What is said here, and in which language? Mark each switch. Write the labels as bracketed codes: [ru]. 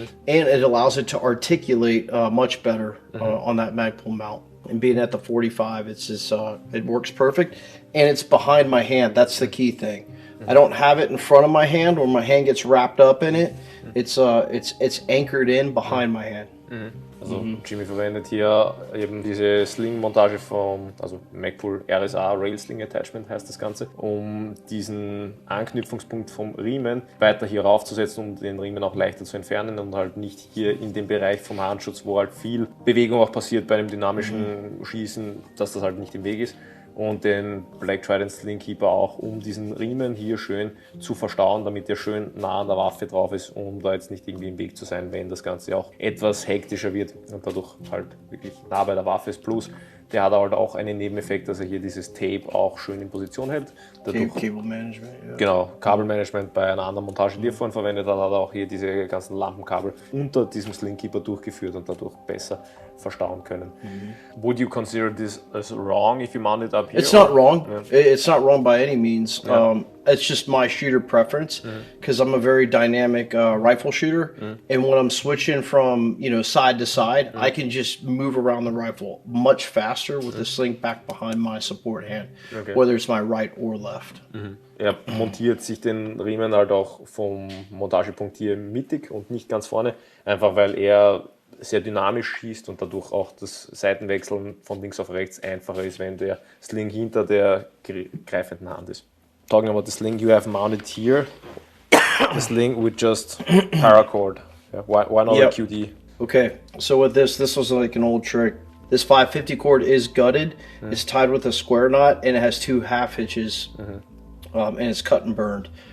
[en] And it allows it to articulate much better on that Magpul mount. And being at the 45, it's just it works perfect, and it's behind my hand. That's the key thing. I don't have it in front of my hand where my hand gets wrapped up in it. It's anchored in behind my hand. [de] Also Jimmy verwendet hier eben diese Sling-Montage also Magpul RSA Rail Sling Attachment heißt das Ganze, um diesen Anknüpfungspunkt vom Riemen weiter hier raufzusetzen, um den Riemen auch leichter zu entfernen und halt nicht hier in dem Bereich vom Handschutz, wo halt viel Bewegung auch passiert bei einem dynamischen Schießen, dass das halt nicht im Weg ist. Und den Black Trident Sling Keeper auch, um diesen Riemen hier schön zu verstauen, damit er schön nah an der Waffe drauf ist, um da jetzt nicht irgendwie im Weg zu sein, wenn das Ganze auch etwas hektischer wird und dadurch halt wirklich nah bei der Waffe ist. Plus, der hat halt auch einen Nebeneffekt, dass er hier dieses Tape auch schön in Position hält. Dadurch, Cable Management, ja. Genau, Kabelmanagement bei einer anderen Montage, die er vorhin verwendet hat, hat er auch hier diese ganzen Lampenkabel unter diesem Sling Keeper durchgeführt und dadurch besser verstauen können. [en] Would you consider this as wrong if you mount it up here? It's not wrong. It's not wrong by any means. It's just my shooter preference, because I'm a very dynamic rifle shooter, and when I'm switching from side to side, I can just move around the rifle much faster with the sling back behind my support hand, whether it's my right or left. [de] Er montiert sich den Riemen halt auch vom Montagepunkt hier mittig und nicht ganz vorne, einfach weil er sehr dynamisch schießt und dadurch auch das Seitenwechseln von links auf rechts einfacher ist, wenn der Sling hinter der greifenden Hand ist. [en] Talking about the sling you have mounted here, the sling with just paracord. Yeah, why not a QD? Okay, so with this was like an old trick. This 550 cord is gutted, it's tied with a square knot, and it has 2 half hitches, and it's cut and burned.